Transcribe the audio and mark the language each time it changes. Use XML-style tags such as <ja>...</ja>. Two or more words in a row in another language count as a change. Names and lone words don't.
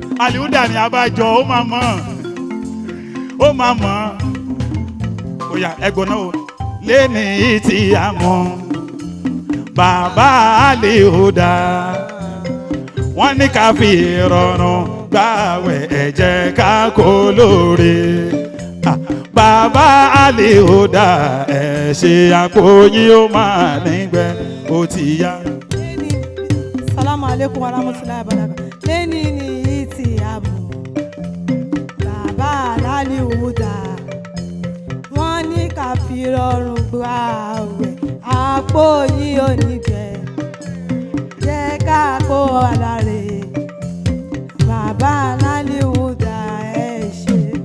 <yo>Aliuda ni abájọ ó máa mọ̀ ó máa mọ̀ ó yá ẹgbọ́n náà o lẹ́ni tí a mọ̀ bàbá Aliuda wọ́n ní ká fi rọrùn gbàwẹ̀ ẹ jẹ́ ká kó lóore bàbá Aliuda ẹ ṣe àpò yín ó máa nígbẹ́ ó ti yá.</yo> <ar>سلام عليكم و رحمة الله و بركاته.</ar> <yo>Lẹ́ni ní ìtì àmọ̀ bàbá Aliuda wọ́n ní ká fi rọrùn gbàwẹ̀ àpò yín ò nígbẹ́ jẹ́ ká kó aláre bàbá Aliuda ẹ ṣe.</yo>